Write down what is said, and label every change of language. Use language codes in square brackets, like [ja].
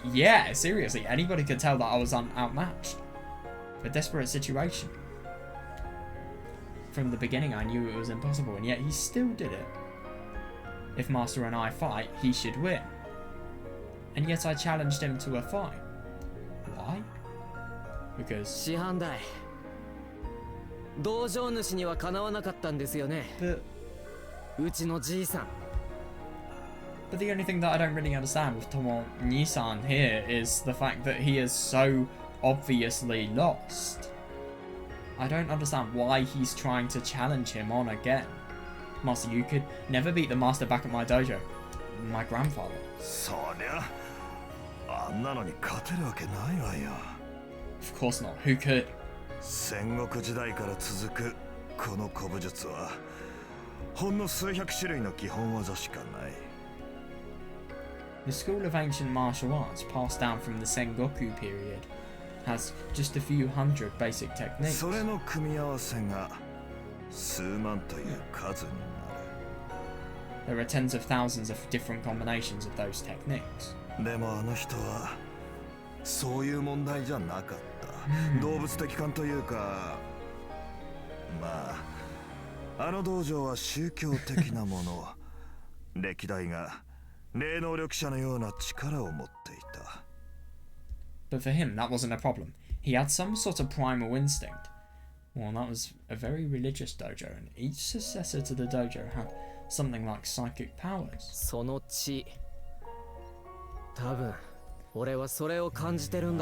[en] Yeah, seriously, anybody could tell that I was outmatched. A desperate situation. From the beginning I knew it was impossible, and yet he still did it. If Master and I fight, he should win. And yet I challenged him to a fight. Why? Because... [ja] 師範代道場主にはかなわなかったんですよね。 [en] But [ja] うちのじいさん。 [en] the only thing that I don't really understand with Tomosane here is the fact that he is so obviously lost. I don't understand why he's trying to challenge him on again. Master, you could never beat the master back at my dojo. My grandfather. [ja] そりゃあんなのに勝てるわけないわよ。 [en] Of course not. Who could? [ja] 戦国時代から続くこの古武術はほんの数百種類の基本技しかない。 [en] The school of ancient martial arts passed down from the Sengoku period has just a few hundred basic techniques. [ja] それの組み合わせが数万という数になる。 [en] There are tens of thousands of different combinations of those techniques. [ja] でもあの人はそういう問題じゃなかった。動物的感というか、まああの道場は宗教的なもの。歴代が霊能力者のような力を持っていた。 [en] But for him, that wasn't a problem. He had some sort of primal instinct. Well, that was a very religious dojo, and each successor to the dojo had something like psychic powers. [ja] その血。多分俺はそれを感じてるん